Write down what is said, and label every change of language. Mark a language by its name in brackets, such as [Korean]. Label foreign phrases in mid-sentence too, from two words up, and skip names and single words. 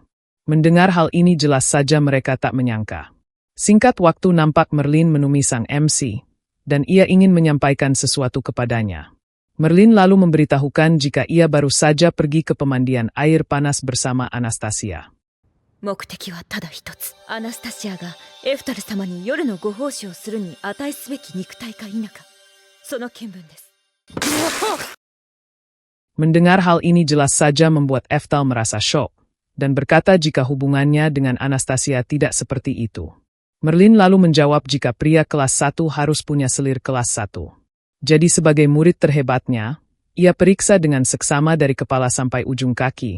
[Indonesian] Mendengar hal ini jelas saja mereka tak menyangka. Singkat waktu nampak Merlin menemui sang MC, dan ia ingin menyampaikan sesuatu kepadanya. Merlin lalu memberitahukan jika ia baru saja pergi ke pemandian air panas bersama Anastasia. [Japanese] 目的はただ一つ。アナスタシアがエフタル様に夜のご奉仕をするに値すべき肉体か否か、その見分です。 [Indonesian] Mendengar hal ini jelas saja membuat Eftal merasa syok, dan berkata jika hubungannya dengan Anastasia tidak seperti itu. Merlin lalu menjawab jika pria kelas 1 harus punya selir kelas 1. Jadi sebagai murid terhebatnya, ia periksa dengan seksama dari kepala sampai ujung kaki.